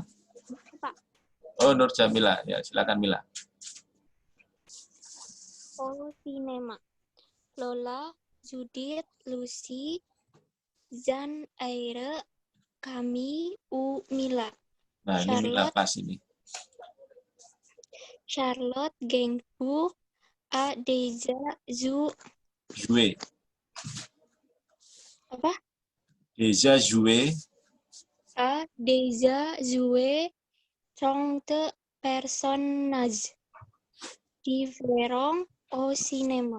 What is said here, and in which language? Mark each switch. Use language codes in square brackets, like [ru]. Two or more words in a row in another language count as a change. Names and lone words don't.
[id] Oh, Nur Jamila. Ya, silakan Mila. [fr] Au Cinema. Lola, Judith, Lucy, Zan, Aire, Kami, Mila. [id] Nah, ini Mila pas ini. [fr] Charlotte, Gainsbourg, A. Deja, Jouer. [id] apa? [fr] Déjà joué. A. Deja, joué, 30 personnages différents au cinéma.